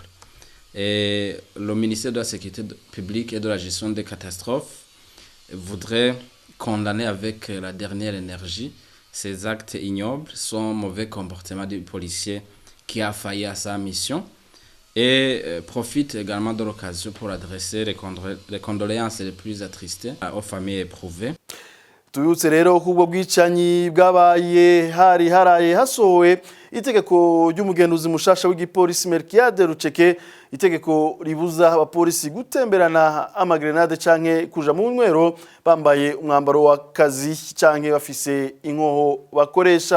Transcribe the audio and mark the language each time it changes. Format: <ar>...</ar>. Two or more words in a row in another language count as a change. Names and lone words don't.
<fr>Et le ministère de la Sécurité publique et de la gestion des catastrophes voudrait condamner avec la dernière énergie ces actes ignobles, son mauvais comportement du policier qui a failli à sa mission, et profite également de l'occasion pour adresser les condoléances les plus attristées aux familles éprouvées.</fr> <rn>Tubutse rero kubwo bwicanyi bwabaye haraye hasohowe itegeko ry'umugenduzi mushasha w'igipolisi Melchiade Ruceke, itegeko ribuza abapolisi gutemberana amagrenade canke kuja mu nywero bambaye umwambaro w'akazi canke bafise inkoho bakoresha.</rn>